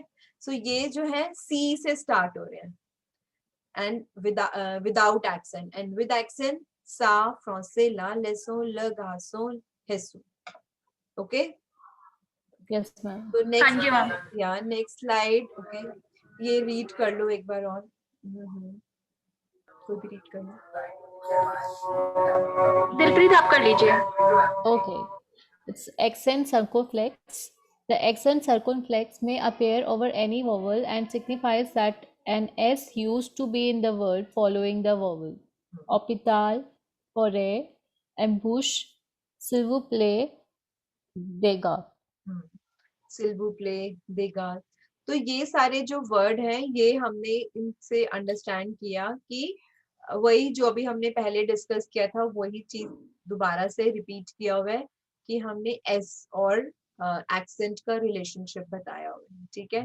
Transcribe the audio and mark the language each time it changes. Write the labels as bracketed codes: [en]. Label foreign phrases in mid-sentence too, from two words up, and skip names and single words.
[hi] सो ये जो है सी से स्टार्ट हो रहे हैं [en] and without accent, and with accent [fr] ça, français, la leçon, le garçon, reçu, [hi] ओके। [en] yes, ma'am. [hi] तो हाँ नेक्स्ट, जी मैम। या [en] next slide, [hi] ओके। ये रीड कर लो एक बार और। कोई भी रीड कर लो। दिलप्रीत आप कर लीजिए। [en] Okay. It's accent circumflex. The accent circumflex may appear over any vowel and signifies that an S used to be in the word following the vowel. [fr] Hôpital, forêt, ambush, s'il vous plaît, dégâts. s'il vous plaît, dégâts. [hi] तो ये सारे जो वर्ड हैं ये हमने इनसे अंडरस्टैंड किया कि वही जो अभी हमने पहले डिस्कस किया था वही चीज दोबारा से रिपीट किया हुआ है कि हमने एस और एक्सेंट का रिलेशनशिप बताया हुआ है, ठीक है।